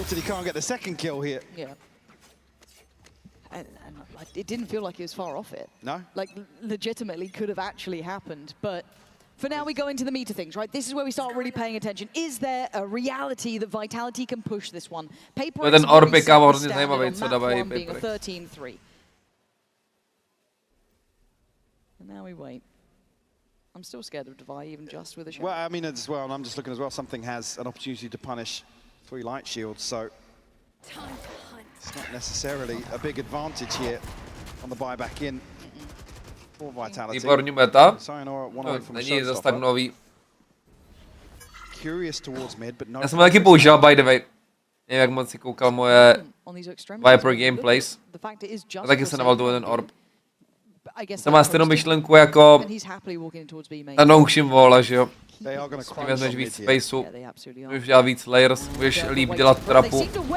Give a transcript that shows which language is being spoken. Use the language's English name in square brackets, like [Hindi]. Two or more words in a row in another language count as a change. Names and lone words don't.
[English] He can't get the second kill here. Yeah. And it didn't feel like he was far off it. No? Like, legitimately could have actually happened. But for now, we go into the meat of things, right? This is where we start really paying attention. Is there a reality that Vitality can push this one? PRX [Czech] ten orpik, kámo, hrozně zajímavý, co dávají [English] being a 13-3. And now we wait. I'm still scared of Divide, even just with a shot. Well, I mean, as well, and I'm just looking as well, something has an opportunity to punish 3 light shields, so it's not necessarily a big advantage here on the buyback in for Vitality. [Czech] Výborný meta. [English] Sayonara, one No, away from a [Czech] není zas tak nový. [English] Curious towards mid, but no. [Czech] Já jsem ho taky použil, [English] by the way. [Czech] Nevím, jak moc si koukal moje Viper gameplays. A taky jsem navalil ten orb. To má stejnou myšlenku jako na Nongshim Wall, že jo? Když vezmeš víc spaceu, můžeš dělat víc layers, můžeš líp dělat trapu.